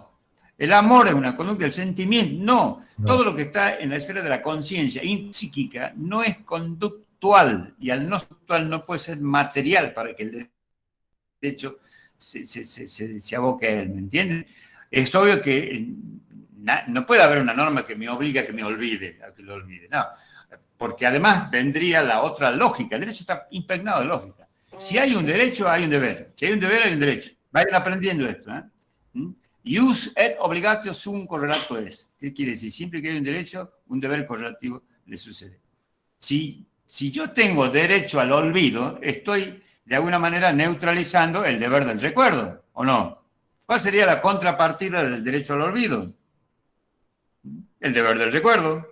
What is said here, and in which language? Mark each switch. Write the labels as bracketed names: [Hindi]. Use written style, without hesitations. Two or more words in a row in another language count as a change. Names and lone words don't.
[Spanish] El amor es una conducta, el sentimiento, no. Todo lo que está en la esfera de la conciencia psíquica no es conductual, y al no conductual no puede ser material para que el derecho se aboque a él, ¿me entienden? Es obvio que no puede haber una norma que me obligue a que me olvide, no, porque además vendría la otra lógica. El derecho está impregnado de lógica. Si hay un derecho, hay un deber. Si hay un deber, hay un derecho. Vayan aprendiendo esto, ¿eh? [Latin] Ius et obligatio sum correlato est. [Spanish] ¿Qué quiere decir? Siempre que hay un derecho, un deber correlativo le sucede. Si yo tengo derecho al olvido, estoy de alguna manera neutralizando el deber del recuerdo, ¿o no? ¿Cuál sería la contrapartida del derecho al olvido? El deber del recuerdo.